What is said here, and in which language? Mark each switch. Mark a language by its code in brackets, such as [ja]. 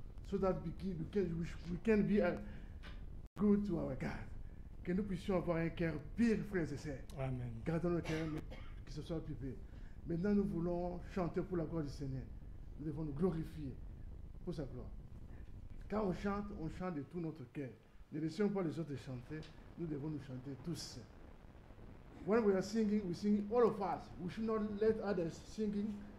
[en] So that we can be good to our God. [fr] Que nous puissions avoir un cœur pur, frères et sœurs. Amen. Gardons le cœur, que ce soit pur. Maintenant, nous voulons chanter pour la gloire du Seigneur. Nous devons nous glorifier pour sa gloire. Quand on chante de tout notre cœur. Ne laissons pas les autres chanter, nous devons nous chanter tous. [en] When we are singing, we sing all of us. We should not let others singing.